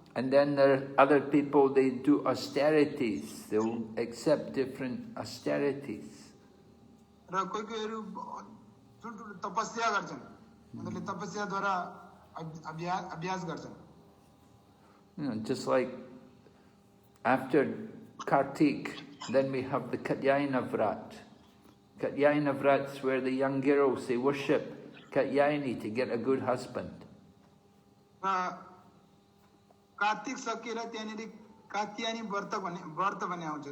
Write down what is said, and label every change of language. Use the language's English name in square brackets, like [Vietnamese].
[English] And then there are other people, they do austerities. They'll accept different austerities. [Nepali] र कोही कोहीहरू ठुल्ठुलो तपस्या गर्छन्, उनीहरूले तपस्याद्वारा अभ्यास गर्छन्। [English] Just like after Kartik, then we have the Katyayana Vrat. Katyayana Vrat's where the young girls, they worship Katyayani to get a good husband. [Nepali] र कार्तिक सकिएर त्यहाँनिर कात्यायनी व्रत भन्ने आउँछ।